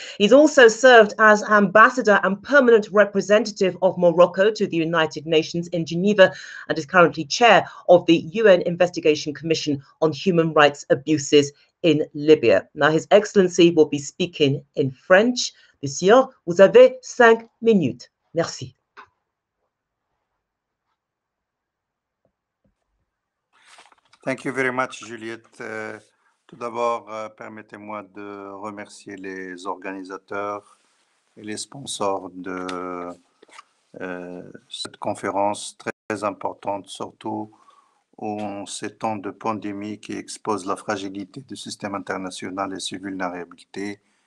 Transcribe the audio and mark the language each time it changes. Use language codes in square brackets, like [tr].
[en] He's also served as Ambassador and Permanent Representative of Morocco to the United Nations in Geneva, and is currently Chair of the UN Investigation Commission on Human Rights Abuses in Libya. Now, His Excellency will be speaking in French. [fr] Monsieur, vous avez 5 minutes. Merci. [en] Thank you very much, Juliette. [fr] Tout d'abord, permettez-moi de remercier les organisateurs et les sponsors de cette conférence très importante, surtout en ces temps de pandémie qui exposent la fragilité du système international et ses vulnérabilités.